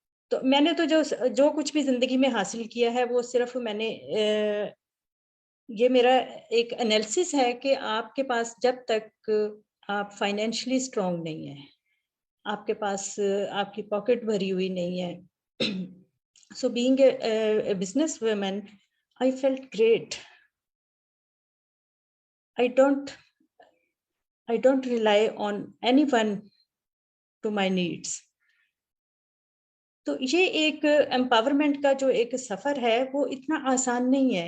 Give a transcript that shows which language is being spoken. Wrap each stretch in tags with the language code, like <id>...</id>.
<hi>तो मैंने तो जो कुछ भी जिंदगी में हासिल किया है वो सिर्फ मैंने ये मेरा एक एनालिसिस है कि आपके पास जब तक आप फाइनेंशियली स्ट्रांग नहीं है, आपके पास आपकी पॉकेट भरी हुई नहीं है.</hi> <en>So being a business woman I felt great. I don't rely on anyone to my needs.</en> <hi>तो ये एक एम्पावरमेंट का जो एक सफ़र है वो इतना आसान नहीं है.</hi>